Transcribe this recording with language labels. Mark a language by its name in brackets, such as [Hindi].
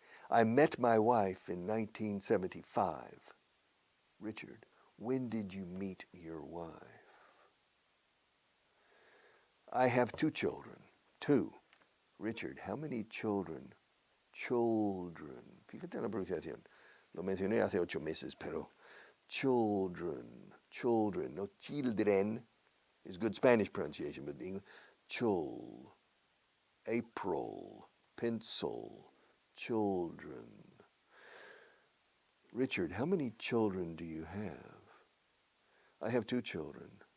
[English] I met my wife in 1975. Richard, when did you meet your wife? I have 2 children. 2. Richard, how many children? Children. [Spanish] Fíjate en la pronunciación. Lo mencioné hace 8 meses, pero children. [English] No children is good Spanish pronunciation, but English. Chul. April. Pencil. Children. Richard, how many children do you have? I have 2 children.